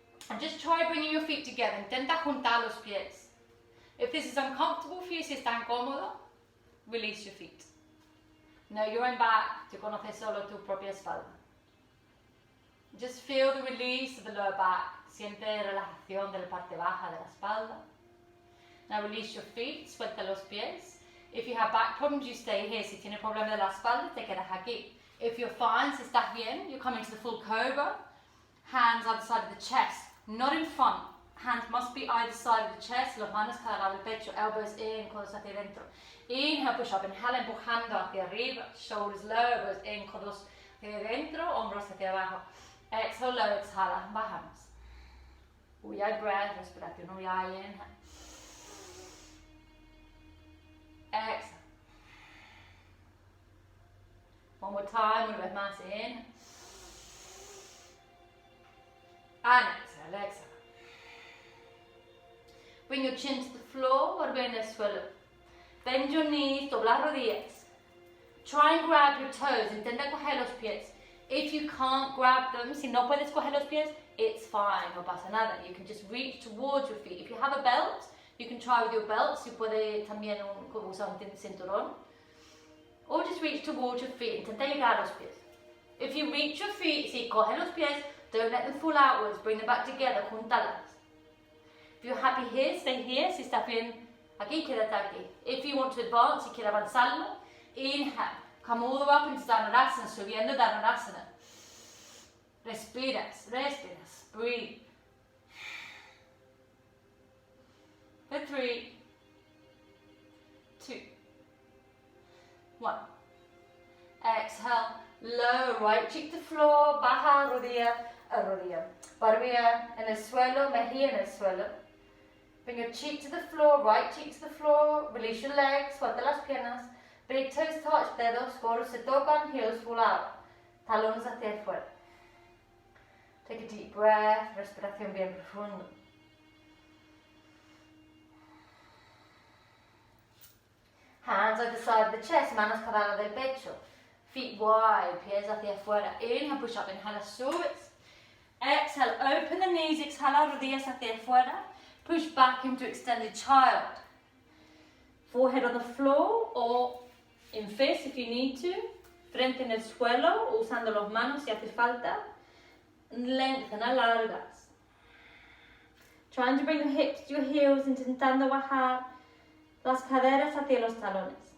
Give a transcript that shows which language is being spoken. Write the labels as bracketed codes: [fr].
[en] And just try bringing your feet together. [es] Intenta juntar los pies. [en] If this is uncomfortable for you, [es] si está incómodo, [en] release your feet. Know your own back, [es] tú conoces solo tu propia espalda. [en] Just feel the release of the lower back. [es] Siente relajación de la parte baja de la espalda. [en] Now release your feet, [es] suelta los pies. [en] If you have back problems, you stay here. [es] Si tienes problema de la espalda, te quedas aquí. [en] If you're fine, [es] si estás bien, [en] you come into the full cobra. Hands either side of the chest, not in front. Hands must be either side of the chest, [es] las manos cada lado del pecho, [en] elbows in, [es] codos hacia adentro. [en] Inhale, push up, [es] inhala empujando hacia arriba, [en] shoulders low, elbows in, [es] codos hacia adentro, hombros hacia abajo. [en] Exhale, low, [es] exhala, bajamos. [en] Uyay breath, [es] respiración uyay, [en] inhale. Exhale. One more time, [es] una vez más, [en] inhale. And exhale, exhale. Bring your chin to the floor or [es] en el suelo. [en] Bend your knees, [es] dobla rodillas. [en] Try and grab your toes, [es] intenta coger los pies. [en] If you can't grab them, [es] si no puedes coger los pies, [en] it's fine, [es] no pasa nada. [en] You can just reach towards your feet. If you have a belt, you can try with your belt. [es] Si puede también usar un cinturón. [en] Or just reach towards your feet, [es] intenta llegar a los pies. [en] If you reach your feet, [es] si coge los pies, [en] don't let them fall outwards, bring them back together, [es] juntalas. [en] If you're happy here, stay here. [es] Si estás bien aquí, quédate aquí. [en] If you want to advance, [es] si quieres avanzarlo, [en] inhale. Come all the way up into Dhanurasana, [es] subiendo Dhanurasana. Respiras, respiras, [en] breathe. For 3, 2, 1. Exhale, lower right cheek to floor, [es] baja rodilla a rodilla. Barbilla en el suelo, mejilla en el suelo. [en] Bring your cheek to the floor, right cheek to the floor, release your legs, [es] suelta las piernas. [en] Big toes touch, [es] dedos, codos se tocan, [en] heels fall out. [es] Talones hacia afuera. [en] Take a deep breath, [es] respiración bien profunda. [en] Hands either side of the chest, [es] manos cada lado del pecho. [en] Feet wide, [es] pies hacia afuera. [en] Inhale, push up, [es] inhala, subes. [en] Exhale, open the knees, [es] exhala, rodillas hacia afuera. [en] Push back into extended child. Forehead on the floor or in fist if you need to. [es] Frente en el suelo, usando las manos si hace falta. [en] Lengthen, [es] alargas. [en] Trying to bring your hips to your heels, [es] intentando bajar las caderas hacia los talones.